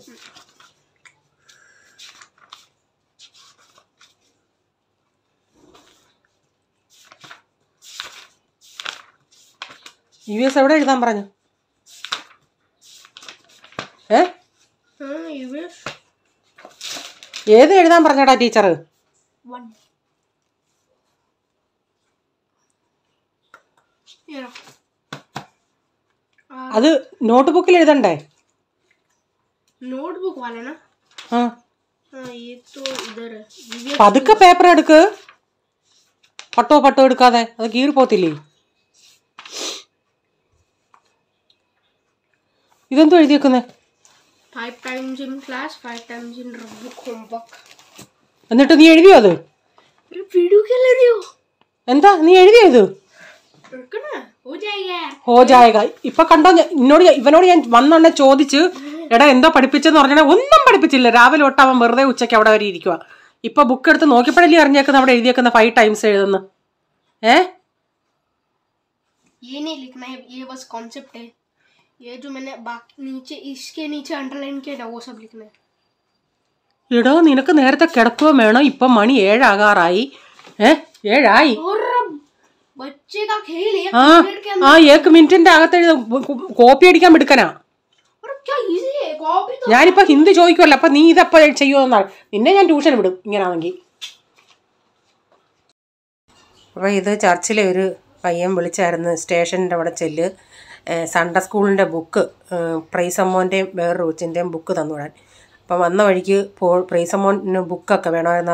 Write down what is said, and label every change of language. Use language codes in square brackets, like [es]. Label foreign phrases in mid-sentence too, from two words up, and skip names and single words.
[ml] EVS എവിടെ എഴുതാൻ പറഞ്ഞു ഏത് എഴുതാൻ പറഞ്ഞടാ ടീച്ചർ അത് നോട്ട് ബുക്കിൽ എഴുതണ്ടേ [hi] नोटबुक वाला ना हाँ ये तो इधर है [ml] പതുക്കെ പേപ്പർ എടുക്ക് പട്ടോ എടുക്കാതെ അത് കീറി പോത്തില്ലേ ഇതെന്തോ എഴുതി വെക്കുന്നേ [en] 5 times in class 5 times in book homework [ml] എന്നിട്ട് നീ എഴുതിയോ അത് [hi] अरे वीडियो क्या ले रही हो [ml] എന്താ നീ എഴുതിയോ ഇത് [hi] रुकना हो जाएगा हो जाएगा [ml] ഇപ്പൊ കണ്ടോ ഇവനോട് ഞാൻ വന്നെന്നെ ചോദിച്ചു എടാ എന്തോ പഠിപ്പിച്ചെന്ന് പറഞ്ഞാൽ ഒന്നും പഠിപ്പിച്ചില്ല രാവിലെ തൊട്ട് അവൻ വെറുതെ ഉച്ചയ്ക്ക് അവിടെ വരെ ഇരിക്കുക ഇപ്പൊ ബുക്ക് എടുത്ത് നോക്കിയപ്പോഴല്ലേ അറിഞ്ഞേക്കുന്ന അവിടെ എഴുതിയേക്കുന്ന 5 times എഴുതുന്നു [hi] ये नहीं लिखना है ये बस कॉन्सेप्ट है ये जो मैंने बाकी नीचे इसके नीचे अंडरलाइन किया था वो सब लिखना है [ml] എടോ നിനക്ക് നേരത്തെ കിടക്കുകയും വേണം ഇപ്പൊ മണി 7 ആകാറായി 7 ആയി [hi] और बच्चे का खेल है [ml] ആ ആ 1 മിനിറ്റിന്റെ അകത്ത് കോപ്പി അടിക്കാൻ എടുക്കനാ [hi] और क्या इजी है कॉपी तो [ml] ഞാനിപ്പോ ഹിന്ദി ചോദിക്കുമല്ലോ അപ്പൊ നീ ഇതപ്പോ ചെയ്യുമെന്നാണ് നിന്നെ ഞാൻ ട്യൂഷൻ വിടും ഇങ്ങനാണെങ്കിൽ അപ്പോൾ ഇത് ചർച്ചിലെ ഒരു പയ്യൻ വിളിച്ചായിരുന്നു സ്റ്റേഷൻ്റെ അവിടെ ചെല്ല് സൺഡേ സ്കൂളിൻ്റെ ബുക്ക് പ്രൈസമ്മോൻ്റെയും വേറൊരു കൊച്ചിൻ്റെയും ബുക്ക് തന്നു വിടാൻ അപ്പം വന്ന വഴിക്ക് പ്രൈസമ്മോന് ബുക്കൊക്കെ വേണമായിരുന്നു